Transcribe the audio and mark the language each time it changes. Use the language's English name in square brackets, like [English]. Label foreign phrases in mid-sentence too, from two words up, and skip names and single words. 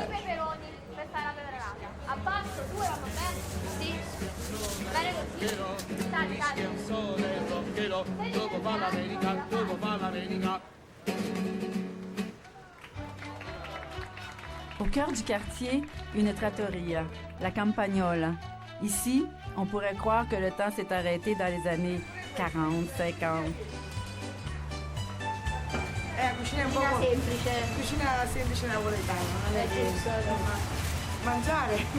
[Italian] Peperoni per fare la peperata. Abbasso, 2 vanno bene? Sì. Bene così. Sali, sali. [French] Au cœur du quartier, une trattoria, la Campagnola. Ici, on pourrait croire que le temps s'est arrêté dans les années 40, 50. [Italian] Cucina un po' semplice. cucina semplice napoletana, non è che mangiare.